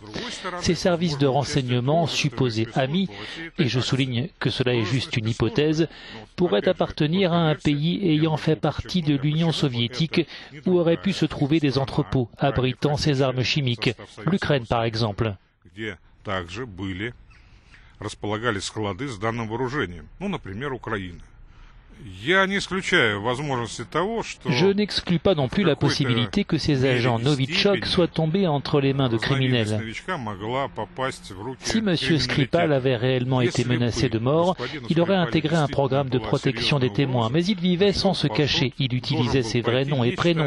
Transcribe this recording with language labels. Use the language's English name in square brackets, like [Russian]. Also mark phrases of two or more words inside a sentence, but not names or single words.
[French] Ces services de renseignement supposés amis, et je souligne que cela est juste une hypothèse, pourraient appartenir à un pays ayant fait partie de l'Union soviétique où auraient pu se trouver des entrepôts abritant ces armes chimiques, l'Ukraine par exemple. [Russian] Располагались склады с данным вооружением, например, Украина. [French] Je n'exclus pas non plus la possibilité que ces agents Novichok soient tombés entre les mains de criminels. Si M. Skripal avait réellement été menacé de mort, il aurait intégré un programme de protection des témoins, mais il vivait sans se cacher, il utilisait ses vrais noms et prénoms.